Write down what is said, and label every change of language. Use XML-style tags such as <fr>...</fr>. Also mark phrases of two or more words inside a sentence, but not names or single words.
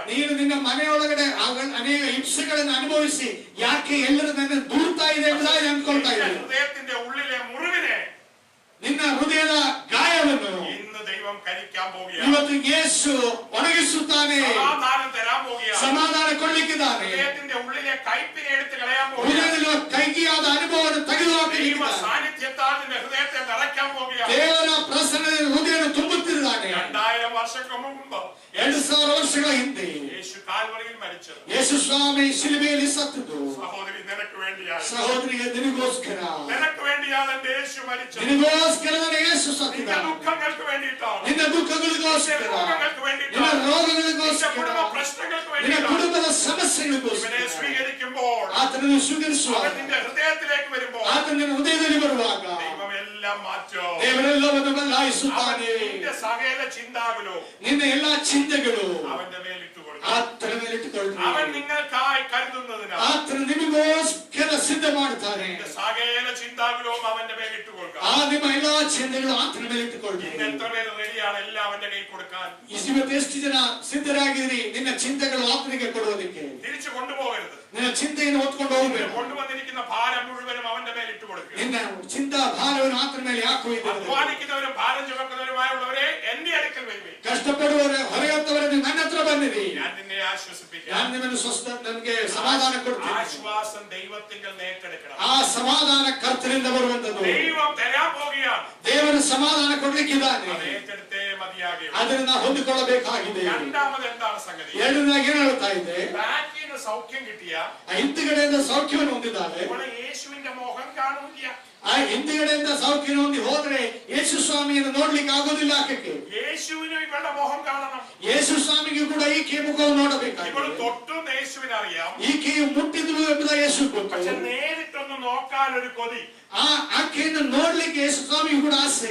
<kn>ನೀನು ನಿನ್ನ ಮನೆಯೊಳಗಡೆ ಅನೇಕ ಹಿಂಸೆಗಳನ್ನು ಅನುಭವಿಸಿ ಯಾಕೆ ಎಲ್ಲರೂ ನನ್ನ ದೂರ್ತಾ ಇದೆ ಎಂಬುದಾಗಿ ಅಂದ್ಕೊಳ್ತಾ ಇದ್ದಾರೆ.</kn> <ml>ഹൃദയത്തിന്റെ ഉള്ളിലെ മുറിവിനെ</ml> <kn>ನಿನ್ನ ಹೃದಯದ ಗಾಯವನ್ನು</kn> <ml>ഇന്ന് ദൈവം കരിക്കാൻ പോവുകയാണ്.</ml> <kn>ಇವತ್ತು ಯೇಸು ಒಣಗಿಸುತ್ತಾನೆ,</kn> <ml>സമാധാനം തരാൻ പോവുകയാണ്.</ml> <kn>ಸಮಾಧಾನ ಕೊಡ್ಲಿಕ್ಕಿದ್ದಾನೆ.</kn> <ml>ഹൃദയത്തിന്റെ ഉള്ളിലെ കയ്പിനെ എടുത്ത് കളയാൻ പോവുകയാണ്.</ml> <kn>ಹೃದಯದಲ್ಲಿ ಕೈಗಿಯಾದ ಅನುಭವವನ್ನು</kn> <ml>ദൈവ</ml> <kn>ತೆಗೆದುಹಾಕಲಿಕ್ಕಿದ್ದಾನೆ.</kn> <ml>സാന്നിധ്യത്താൽ നിന്റെ ഹൃദയത്തെ നിറയ്ക്കാൻ പോവുകയാണ്.</ml> <kn>ದೇವರ ಪ್ರಸನ್ನದ ಹೃದಯವನ್ನು ತುಂಬುತ್ತಿದ್ದಾನೆ.</kn> <ml>2000 വർഷങ്ങൾക്ക് മുമ്പ്</ml> <kn>2000 ವರ್ಷಗಳ ಹಿಂದೆ</kn> <ml>യേശു കാൽവറിയിൽ മരിച്ചത്</ml> <kn>ಯೇಸು ಸ್ವಾಮಿ ಶಿಲುಬೆಯಲ್ಲಿ ಸತ್ತದ್ದು</kn> <ml>സഹോദരി നിനക്ക് വേണ്ടിയാണ്.</ml> <kn>ಸಹೋದರಿಗೆ ನಿನಗೋಸ್ಕರ,</kn> <ml>നിനക്ക് വേണ്ടിയാണ് എന്റെ യേശു മരിച്ചത്.</ml> <kn>ನಿನಗೋಸ್ಕರ ಯೇಸು</kn> <ml>നിന്റെ</ml> <kn>ಸತ್ತಿದ್ದಾನೆ.</kn> <ml>ദുഃഖങ്ങൾക്ക് വേണ്ടിയിട്ടാണ്.</ml> <kn>ನಿನ್ನ</kn> <ml>നിന്റെ</ml> <kn>ದುಃಖಗಳಿಗೋಸ್ಕರ,</kn> <ml>രോഗങ്ങൾക്ക്</ml> <kn>ನಿನ್ನ</kn> <ml>വേണ്ടിയിട്ടാണ്. നിന്റെ</ml> <kn>ರೋಗಗಳಿಗೋಸ್ಕರ,</kn> <ml>കുടുംബ പ്രശ്നങ്ങൾക്ക്</ml> <kn>ನಿನ್ನ</kn> <ml>വേണ്ടിയിട്ടാണ്.</ml> <kn>ಕುಟುಂಬದ</kn> <ml>ഇവനെ</ml> <kn>ಸಮಸ್ಯೆಗಳಿಗೋಸ್ಕರ</kn> <ml>സ്വീകരിക്കുമ്പോൾ,</ml> <kn>ಆತನನ್ನು ಸ್ವೀಕರಿಸುವಾಗ,</kn> <ml>അവൻ നിന്റെ ഹൃദയത്തിലേക്ക് വരുമ്പോൾ</ml> <kn>ಆತನ ಹೃದಯದಲ್ಲಿ ಬರುವಾಗ</kn> <ml>ദൈവം എല്ലാം മാറ്റും.</ml> <kn>ದೇವರೆಲ್ಲವನ್ನು</kn> <ml>അവൻ</ml> <kn>ಬದಲಾಯಿಸುತ್ತಾನೆ.</kn> <ml>നിന്റെ സകല ചിന്താകുലോ</ml> <kn>ನಿನ್ನ ಎಲ್ಲಾ ಚಿಂತೆಗಳು</kn> <ml>അവന്റെ മേലിട്ട് കൊടുക്കും.</ml> <kn>ಆತನ ಮೇಲಿಟ್ಟುಕೊಳ್ಳಿ.</kn> <ml>അവൻ നിങ്ങൾക്കായി കരുതുന്നതിനാൽ</ml> <kn>ಆತನ ನಿಮಗೋಸ್ಕರ ಸಿದ್ಧ ಮಾಡ್ತಾನೆ.</kn> <ml>നിന്റെ സകല ചിന്താകുലവും അവന്റെ മേലിട്ട് കൊടുക്കാം.</ml> <kn>ಆ ನಿಮ್ಮ ಎಲ್ಲಾ ಚಿಂತೆಗಳು ಆತನ ಮೇಲಿಟ್ಟುಕೊಳ್ಳಿ.</kn> <ml>ഇന്ന് എത്ര പേര് റെഡിയാണ് എല്ലാം അവന്റെ കയ്യിൽ കൊടുക്കാൻ?</ml> <kn>ಇವತ್ತು ಎಷ್ಟು ಜನ ಸಿದ್ಧರಾಗಿದ್ದೀರಿ ನಿನ್ನ ಚಿಂತೆಗಳು ಆತನಿಗೆ ಕೊಡುವುದಕ್ಕೆ?</kn> <ml>തിരിച്ചു കൊണ്ടുപോകരുത്.</ml> <kn>ನಿನ್ನ ಚಿಂತೆಯನ್ನು ಹೊತ್ಕೊಂಡು ಹೋಗಬೇಕು.</kn> <ml>കൊണ്ടുവന്നിരിക്കുന്ന ഭാരം മുഴുവനും അവന്റെ മേലിട്ട് കൊടുക്കുക.</ml> <kn>ನಿನ್ನ ಚಿಂತಾ ಭಾರವನ್ನು ಆತನ ಮೇಲೆ ಹಾಕುವುದು.</kn> <ml>അധ്വാനിക്കുന്നവരും ഭാരം ചുമക്കുന്നവരുമായുള്ളവരെ എന്റെ അടുക്കൽ വരുവേ.</ml> <kn>ಕಷ್ಟಪಡುವವರೇ ಹೊರೆಯತ್ತವರನ್ನು ನನ್ನ ಹತ್ರ ಬನ್ನಿರಿ. ನೋಡಿರಿ,</kn> <ml>ഞാൻ നിന്നെ ആശ്വസിപ്പിക്കാം.</ml> <kn>ನಾನು ನಿಮ್ಮನ್ನು ನನಗೆ ಸಮಾಧಾನ ಕೊಡ್ತೀನಿ.</kn> <ml>ആശ്വാസം ദൈവത്തിങ്കൽ നേടിയെടുക്കണം.</ml> <kn>ಆ ಸಮಾಧಾನ ಕರ್ತನಿಂದ ಬರುವಂತದ್ದು.</kn> <ml>ദൈവം തരാൻ പോകുകയാണ്.</ml> <kn>ದೇವರು ಸಮಾಧಾನ ಕೊಡ್ಲಿಕ್ಕಿದ್ದಾನೆ.</kn> <ml>അത് ഏറ്റെടുത്തേ മതിയാകൂ.</ml> <kn>ಅದನ್ನು ನಾವು ಹೊಂದಿಕೊಳ್ಳಬೇಕಾಗಿದೆ.</kn> <ml>രണ്ടാമത് എന്താണ് സംഗതി?</ml> <kn>ಎರಡನೇದಾಗಿ ಏನು ಹೇಳ್ತಾ ಇದೆ?</kn> <ml>ബാക്കിന് സൗഖ്യം കിട്ടിയ</ml> <kn>ಹಿಂದುಗಡೆಯಿಂದ ಸೌಖ್ಯವನ್ನು ಹೊಂದಿದ್ದಾರೆ.</kn> <ml>ഇവിടെ യേശുവിന്റെ മുഖം കാണൂല.</ml> <kn>ಆ ಹಿಂದುಗಡೆಯಿಂದ ಸೌಖ್ಯ ಹೊಂದಿ ಹೋದ್ರೆ ಯೇಸು ಸ್ವಾಮಿಯನ್ನು ನೋಡ್ಲಿಕ್ಕೆ ಆಗೋದಿಲ್ಲ. ಆಕೆಗೆ</kn> <ml>യേശുവിന് ഇവളുടെ മുഖം കാണണം.</ml> <kn>ಯೇಸು ಸ್ವಾಮಿಗೂ ಕೂಡ ಈಕೆಯ ಮುಖವನ್ನು</kn> <ml>ഇവള്</ml> <kn>ನೋಡಬೇಕಾಗಿದೆ.</kn> <ml>തൊട്ടും യേശുവിനെ അറിയാം.</ml> <kn>ಈಕೆಯು ಮುಟ್ಟಿದ್ರು ಎಂಬುದ ಯೇಸು ಗೊತ್ತು.</kn> <ml>പക്ഷെ നേരിട്ടൊന്ന് നോക്കാൻ ഒരു കൊതി.</ml> <kn>ಆ ಆಕೆಯನ್ನು ನೋಡ್ಲಿಕ್ಕೆ ಯೇಸು ಸ್ವಾಮಿಗೂ ಕೂಡ ಆಸೆ.</kn>